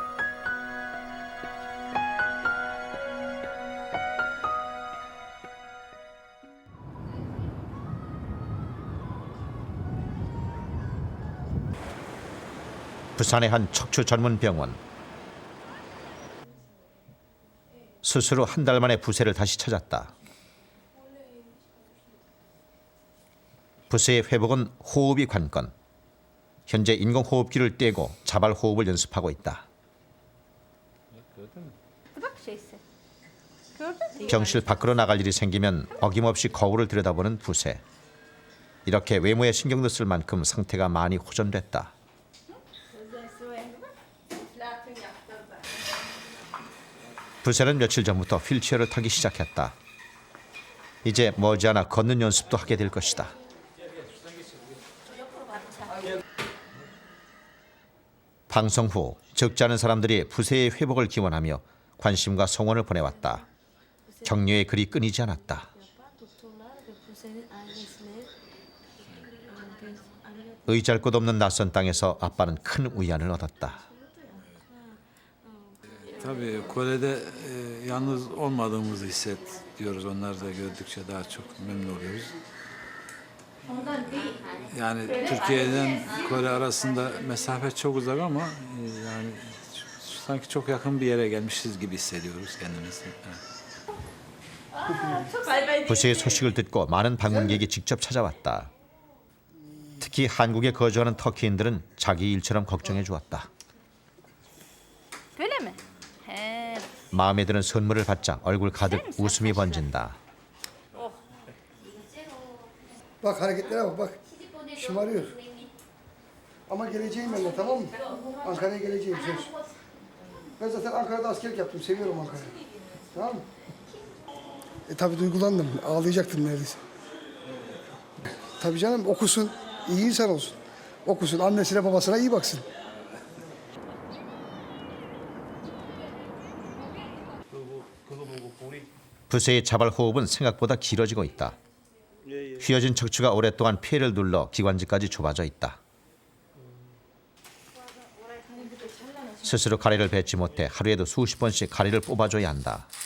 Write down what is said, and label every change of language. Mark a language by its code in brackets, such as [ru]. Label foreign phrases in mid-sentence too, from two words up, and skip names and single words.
[ko] 부산의 한 척추 전문 병원. 수술 후 한 달 만에 부세를 다시 찾았다. 부세의 회복은 호흡이 관건. 현재 인공호흡기를 떼고 자발 호흡을 연습하고 있다. [tr] Bak şeysi. Gördün mü? [ko] 병실 밖으로 나갈 일이 생기면 어김없이 거울을 들여다보는 부세. 이렇게 외모에 신경도 쓸 만큼 상태가 많이 호전됐다. 부세는 며칠 전부터 휠체어를 타기 시작했다. 이제 머지않아 걷는 연습도 하게 될 것이다. 방송 후 적지 않은 사람들이 부세의 회복을 기원하며 관심과 성원을 보내왔다. 격려의 글이 끊이지 않았다. 의지할 곳 없는 낯선 땅에서 아빠는 큰 위안을 얻었다. [tr] Tabii Kore'de yalnız olmadığımızı hissediyoruz. Onları da gördükçe daha çok memnun oluyoruz. Yani Türkiye'den Kore arasında mesafe çok uzak ama yani sanki çok yakın bir yere gelmişiz gibi hissediyoruz kendimizi. Evet. [ko] 부세의 소식을 듣고 많은 방문객이 직접 찾아왔다. 특히 한국에 거주하는 터키인들은 자기 일처럼 걱정해 주었다. [tr] Böyle mi? He. [ko] 마음에 드는 선물을 받자 얼굴 가득 웃음이 번진다. [tr] Bak hareketlere bak bak. Şımarıyor. Ama geleceğim ben de, tamam mı? Ankara'ya geleceğim söz. Ben zaten Ankara'da askerlik yaptım. Seviyorum Ankara'yı. Tamam mı? Tabii duygulandım. Ağlayacaktım neredeyse. Tabii canım, okusun. İyi insan olsun. Okusun. Annesine babasına iyi baksın. [ko] 부세의 자발 호흡은 생각보다 길어지고 있다. 휘어진 척추가 오랫동안 폐를 눌러 기관지까지 좁아져 있다. 스스로 가래를 뱉지 못해 하루에도 수십 번씩 가래를 뽑아줘야 한다.